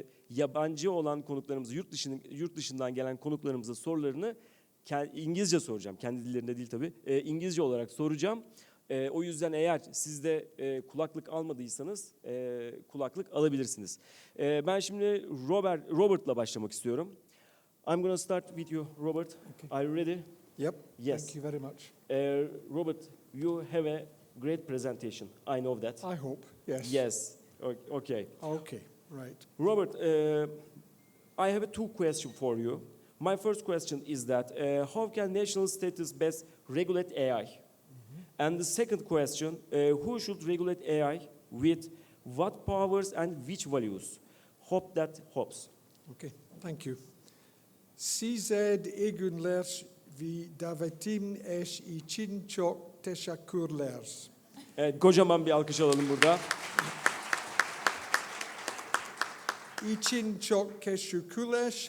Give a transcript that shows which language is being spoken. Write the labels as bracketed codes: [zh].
[tr] Yabancı olan konuklarımızı, yurt dışından gelen konuklarımıza sorularını İngilizce soracağım. Kendi dillerinde değil tabii. İngilizce olarak soracağım. O yüzden eğer siz de kulaklık almadıysanız kulaklık alabilirsiniz. Ben şimdi Robert'la başlamak istiyorum. [en] I'm going to start with you, Robert. Okay. Are you ready? Yep. Yes. Thank you very much. Robert, you have a great presentation. I know that. I hope. Yes. Yes. Okay. Okay. Right. Robert, I have two questions for you. My first question is that how can national states best regulate AI? And the second question, who should regulate AI with what powers and which values? Hope that helps. Okay. Thank you. [tr] CZ egunler vi davetim eş için çok teşekkürler. Evet, kocaman bir alkış alalım burada. İçin çok teşekkürler.